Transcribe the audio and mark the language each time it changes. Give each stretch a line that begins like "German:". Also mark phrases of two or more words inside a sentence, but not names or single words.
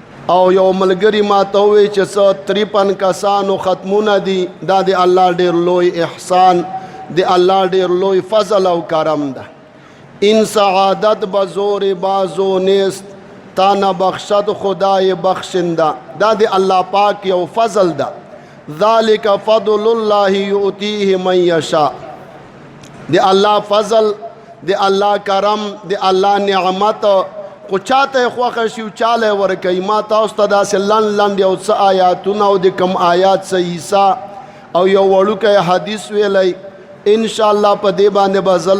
Pashto: او یو ملګری ما ته ووی چې څه 53 کسانو ختمونه دي دا د الله ډېر لوی احسان د الله ډېر لوی فضل او کرم ده
Persian: این سعادت بزور بازو نیست تا نه بخشد خدای بخشنده
Pashto: دا د الله پاک یو فضل ده
Arabic: ذالک فضل الله یؤتیه من یشاء
Pashto: د الله فضل د الله کرم د الله نعمت خو چاته خوښه شي چاله ورکوي ما تاسو ته داسې لنډ یو څه آیاتونه او د کم آیات څه حصه او یو وړوکی حدیث ویلی انشاءالله په دې باندې به زه